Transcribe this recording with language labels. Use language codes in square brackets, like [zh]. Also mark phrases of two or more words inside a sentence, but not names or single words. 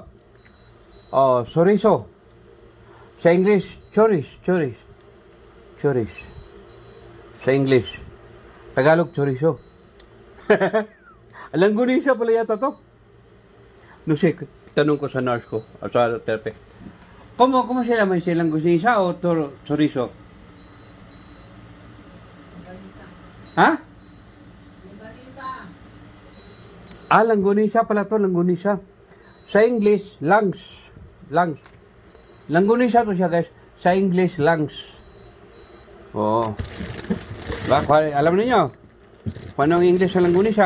[tl] Chorizo. Sa English, chorizo. Sa English. Tagalog, chorizo. Langgunisa pala yata to. [es] No sé, [tl] tanong ko sa nurse ko, sa therapy. [es] ¿Cómo se llama ese langgunisa o chorizo? ¿Ha? [tl] Langgunisa pala to, langgunisa. Sa English, lungs. Langgunisa to siya, guys. Sa English, lungs. Alam niyo? Paano ang English sa langgunisa?